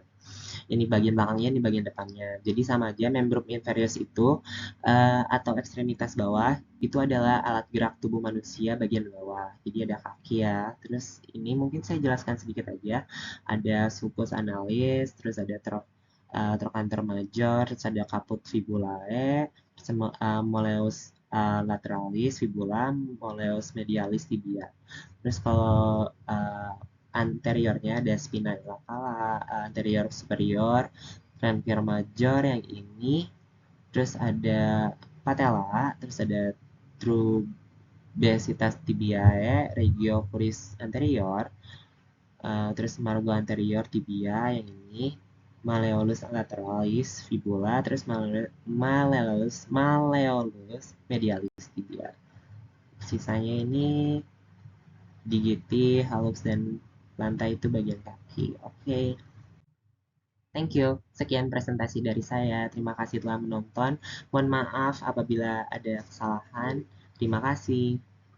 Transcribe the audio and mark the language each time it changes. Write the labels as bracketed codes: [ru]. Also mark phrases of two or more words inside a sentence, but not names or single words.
[id] Ini bagian belakangnya, ini bagian depannya. Jadi sama aja [la] membrum inferius [id] itu atau ekstremitas bawah itu adalah alat gerak tubuh manusia bagian bawah. Jadi ada kaki ya. Terus ini mungkin saya jelaskan sedikit aja. [la] Ada sulcus analis, [id] terus ada [la] trochanter major, [id] terus ada [la] caput fibulae, terus malleus lateralis fibula, malleus medialis tibia. [id] Terus kalau anteriornya ada [la] spina inferior, anterior superior, transfer major [id] yang ini, terus ada [la] patella, [id] terus ada [la] trubesitas tibiae, regio crucis anterior, terus margo anterior tibia [id] yang ini, [la] malleolus lateralis fibula, terus malleolus medialis tibia. [id] Sisanya ini digiti, halus, dan lantai itu bagian kaki. Oke, [en] thank you. [id] Sekian presentasi dari saya. Terima kasih telah menonton. Mohon maaf apabila ada kesalahan. Terima kasih.